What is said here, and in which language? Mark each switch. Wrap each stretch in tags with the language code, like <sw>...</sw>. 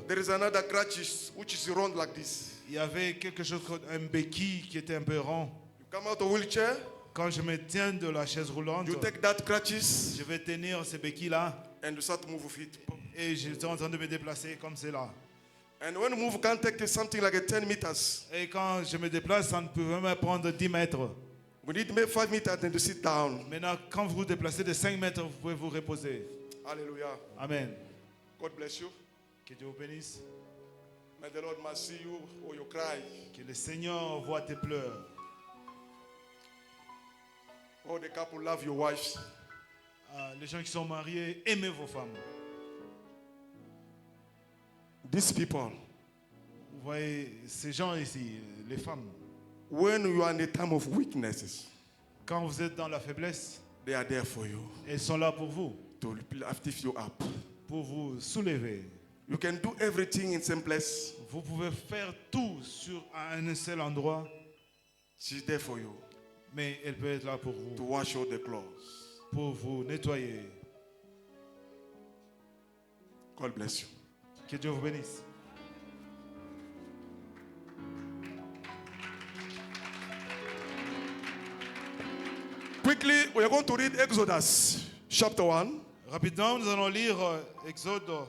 <en>there is another crutch which is round like this.</en> <fr>il y avait quelque chose comme un béquille qui était un peu rond.</fr> <en>You come out of wheelchair,</en> <fr>Quand je me tiens de la chaise roulante,</fr> <en>you take that crutches</en> <fr>je vais tenir ces béquilles-là</fr> <en>and you start to move with it.</en> <fr>et je suis en train de me déplacer comme cela.</fr> <en>And when you move, you can take something like a 10 meters.</en> <fr>Et quand je me déplace, ça ne peut même prendre 10 mètres.</fr> <en>We need maybe 5 meters and to sit down.</en> <fr>Maintenant, quand vous vous déplacez de 5 mètres, vous pouvez vous reposer.</fr> <en>Hallelujah.</en> <fr>Amen.</fr> <en>God bless you.</en> <fr>Que Dieu vous bénisse.</fr> <en>May the Lord must see you or you cry.</en> <fr>Que le Seigneur voit tes pleurs.</fr> <en>All the couple love your wives.</en> <fr>Les gens qui sont mariés, aimez vos femmes.</fr> <en>These people,</en> <fr>Vous voyez, ces gens ici, les femmes,</fr> <en>when you are in a time of weaknesses,</en> <fr>quand vous êtes dans la faiblesse,</fr> <en>they are there for you</en> <fr>elles sont là pour vous,</fr> <en>to lift you up.</en> <fr>pour vous soulever.</fr> <en>You can do everything in same place.</en> <fr>Vous pouvez faire tout sur un seul endroit,</fr> <en>She's there for you</en> <fr>mais elle peut être là pour</fr> <en>to</en> <fr>vous,</fr> <en>wash all the clothes.</en> <fr>pour vous nettoyer.</fr> <en>God bless you.</en> <fr>Que Dieu vous bénisse.</fr> <en>Quickly, we are going to read Exodus chapter 1,</en> <fr>Rapidement, nous allons lire Exode</fr>